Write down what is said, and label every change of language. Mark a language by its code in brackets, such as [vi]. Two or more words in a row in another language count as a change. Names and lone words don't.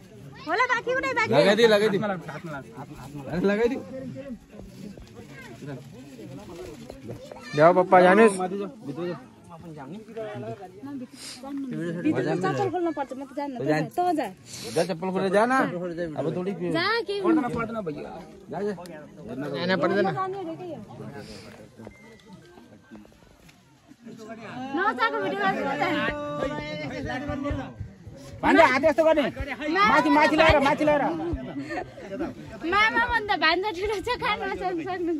[hi] बोला बाकी को नहीं, बाकी लगा दी, लगा दी, लगा दी. देवा पप्पा जाने [ne] चप्पल खोल्नु पर्छ म त जान्न त जा [hi] जा चप्पल खोले जा ना अब थोड़ी जा के पड़ना भैया जा जा [ne] जाना पर्दैन नजाको भिडियो भान्जा हात यस्तो गर्ने माथि माथि लगाएर मामा भन्दा भान्जा ठुलो छ खान सक्नुहुन्छ